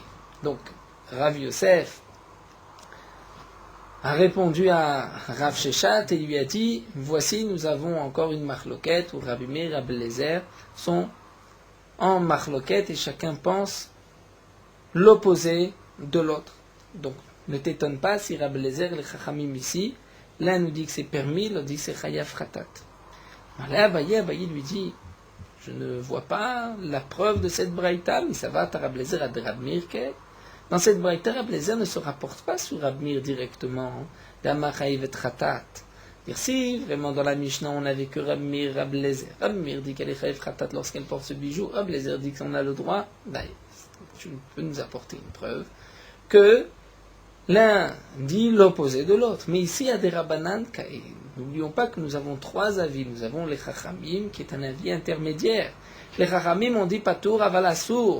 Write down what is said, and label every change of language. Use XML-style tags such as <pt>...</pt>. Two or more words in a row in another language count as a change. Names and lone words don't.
<fr>Donc, Rav Yosef a répondu à Rav Sheshat et lui a dit, voici, nous avons encore une machloket où Rabbi Meir et Rabbi Eliezer sont en machloket et chacun pense l'opposé de l'autre. Donc, ne t'étonne pas si Rabbi Eliezer et les Chachamim ici, l'un nous dit que c'est permis, l'autre dit que c'est</fr> <he>חייב חטאת.</he> <fr>Là, Abaye lui dit, je ne vois pas la preuve de cette braïta, mais ça va, t'as Rabbi Eliezer à Rabbi Meir. Dans cette braïta, Rabbi Eliezer ne se rapporte pas sur Rabbi Meir directement. Si vraiment dans la Mishnah on n'avait que Rabbi Meir, Rabbi Eliezer. Rabbi Meir dit qu'elle est</fr> <he>חייב חטאת</he> <fr>lorsqu'elle porte ce bijou. Rabbi Eliezer dit qu'on a le droit. Tu peux nous apporter une preuve que l'un dit l'opposé de l'autre. Mais ici, il y a des Rabbanan, N'oublions pas que nous avons trois avis. Nous avons les Chachamim, qui est un avis intermédiaire. Les Chachamim ont dit</fr> <he>פטור אבל אסור.</he>